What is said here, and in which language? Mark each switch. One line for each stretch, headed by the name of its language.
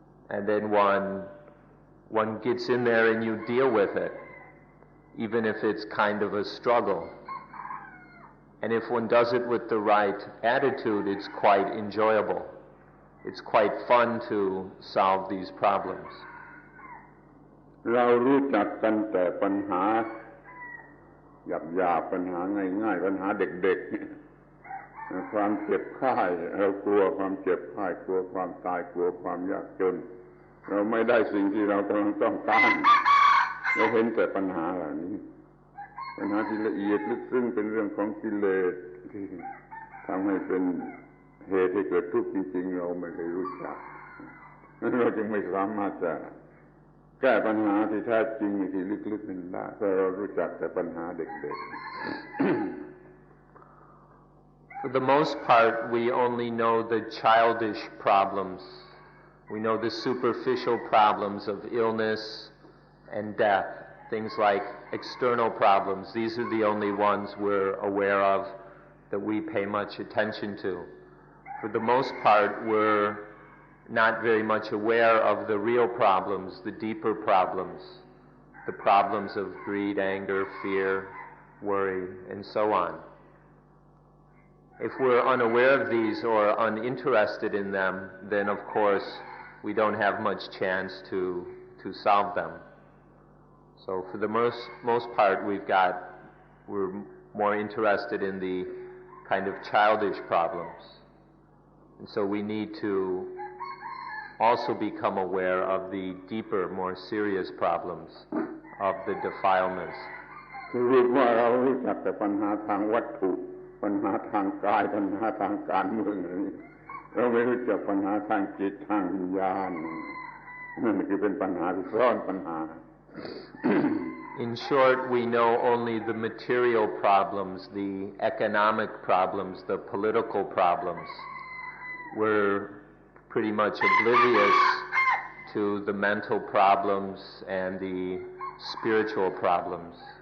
English: And then one gets in there and you deal with it, even if it's kind of a struggle. And if one does it with the right attitude, it's quite enjoyable. It's quite fun to solve these problems.
Thai: เรารู้จักกันแต่ปัญหาหยาบๆปัญหาง่ายๆปัญหาเด็กๆความเจ็บไข้เรากลัวความเจ็บไข้กลัวความตายกลัวความยากจนเราไม่ได้สิ่งที่เรากำลังต้องการ เราเห็นแต่ปัญหาเหล่านี้ปัญหาที่ละเอียดลึกซึ้งเป็นเรื่องของกิเลสที่ทำให้เป็นเหตุให้เกิดทุกข์จริงๆเราไม่เคยรู้จักนั้นเราจึงไม่สามารถจะแก้ปัญหาที่แท้จริงที่ลึกๆนั้นได้เพราะเรารู้จักแต่ปัญหาเด็กๆ
English: For the most part, we only know the childish problems. We know the superficial problems of illness and death, things like external problems. These are the only ones we're aware of that we pay much attention to. For the most part, we're not very much aware of the real problems, the deeper problems, the problems of greed, anger, fear, worry, and so on. If we're unaware of these or uninterested in them, then of course we don't have much chance to solve them. So for the most part, we're more interested in the kind of childish problems. And so we need to also become aware of the deeper, more serious problems of the defilements.
Thai: คือรู้ว่าเรารู้จักแต่ปัญหาทางวัตถุปัญหาทางกายปัญหาทางการเมืองอะไรนี้เราไม่รู้จักปัญหาทางจิตทางวิญญาณนั่นคือเป็นปัญหาที่ซ่อนปัญหา
English: In short, we know only the material problems, the economic problems, the political problems. We're pretty much oblivious to the mental problems and the spiritual problems.